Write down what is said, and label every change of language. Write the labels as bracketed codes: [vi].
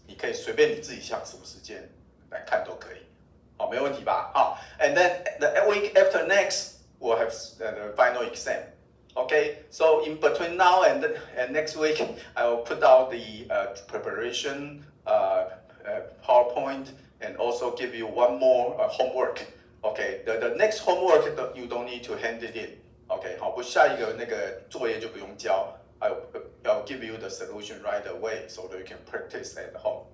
[zh] 你可以随便你自己想什么时间来看都可以。好，没问题吧？ [en] 好 ，and then the week after next we'll have the final exam. Okay, so in between now and next week, I will put out the preparation PowerPoint and also give you one more homework. Okay, the next homework you don't need to hand it in. [zh] Okay, 好，不下一个那个作业就不用交。 [en] I'll give you the solution right away so that you can practice at home.